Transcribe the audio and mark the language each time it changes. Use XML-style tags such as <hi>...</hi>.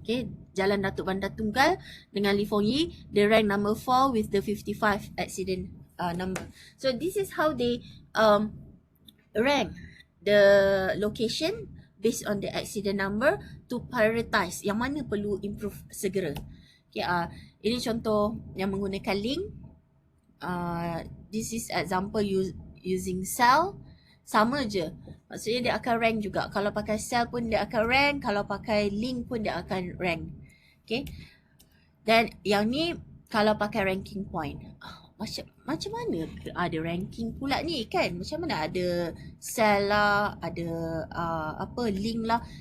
<en>Okay. Jalan Datuk Bandar Tunggal dengan Li Fong Yi, they rank number 4 with the 55 accident number. So this is how they rank the location based on the accident number to prioritize</en> <ms>yang mana perlu improve segera. Okay, ini contoh yang menggunakan link.</ms> <en>This is example using cell.</en> <ms>Sama je. Maksudnya dia akan rank juga. Kalau pakai cell pun dia akan rank. Kalau pakai link pun dia akan rank. Okay. Dan yang ni kalau pakai ranking point. Macam mana ada ranking pula ni kan? Macam mana ada cell lah, ada link lah.</ms>